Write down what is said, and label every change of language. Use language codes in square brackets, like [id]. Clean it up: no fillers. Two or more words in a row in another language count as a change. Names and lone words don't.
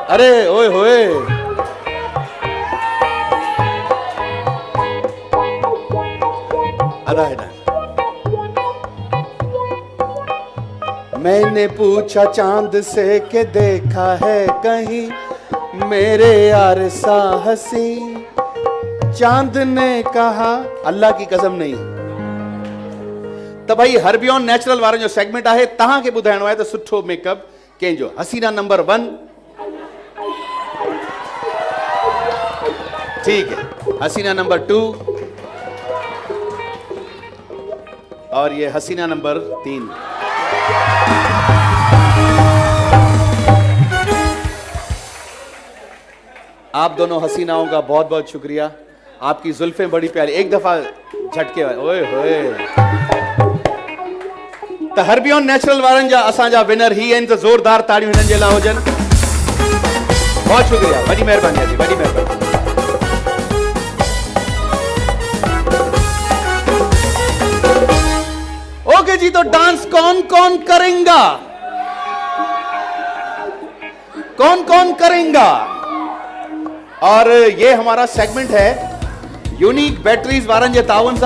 [ur] ارے اوئے ہوئے، میں نے پوچھا چاند سے کہ دیکھا ہے کہیں میرے یار سا حسیں، چاند نے کہا اللہ کی قسم نہیں. تو بھائی [sd] हरबियन नेचुरल वारनि जो सेगमेंट आहे, तव्हांखे ॿुधाइणो आहे त सुठो मेकअप कंहिंजो। [ur] حسینہ نمبر 1، ٹھیک ہے. حسینہ نمبر 2، اور یہ حسینہ نمبر 3. آپ دونوں حسیناؤں کا بہت بہت شکریہ. آپ کی زلفیں بڑی پیاری. ایک دفعہ جھٹکے اوئے ہوئے۔ تو [sd] हरबियन नेचुरल वारनि जा असांजा विनर ही आहिनि। तो ज़ोरदार ताड़ियूं हिननि जे लाइ हुजनि। [ur] بہت شکریہ, [sd] वॾी महिरबानी जी, वॾी महिरबानी। [ur] اوکے جی، تو ڈانس کون کون کرے گا? کون کرے گا? اور یہ ہمارا سیگمنٹ ہے یونیک بیٹریز [sd] वारन जे ताउन सा।